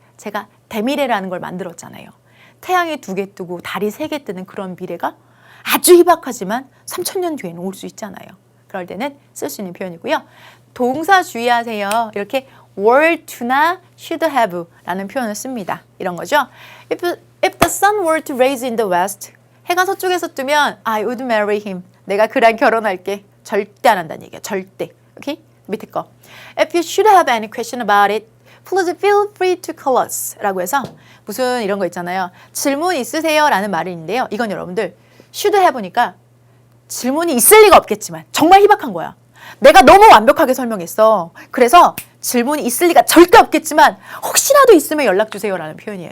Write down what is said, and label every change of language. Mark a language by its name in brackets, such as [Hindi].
[Korean] 제가 대미래라는 걸 만들었잖아요. 태양이 2개 뜨고 달이 3개 뜨는 그런 미래가 아주 희박하지만 3000년 뒤에는 올 수 있잖아요. 그럴 때는 쓸 수 있는 표현이고요. 동사 주의하세요. 이렇게 were to나 should have 라는 표현을 씁니다. 이런 거죠. [English] If the sun were to rise in the west, [Korean] 해가 서쪽에서 뜨면 [English] I would marry him. [Korean] 내가 그랑 결혼할게. 절대 안 한다는 얘기야. 절대. 오케이? 밑에 거. [English] If you should have any question about it, please feel free to call us. [Korean] 라고 해서 무슨 이런 거 있잖아요. 질문 있으세요? 라는 말이 있는데요. 이건 여러분들 should have니까 질문이 있을 리가 없겠지만 정말 희박한 거야. 내가 너무 완벽하게 설명했어. 그래서 질문이 있을 리가 절대 없겠지만 혹시라도 있으면 연락 주세요 라는 표현이에요.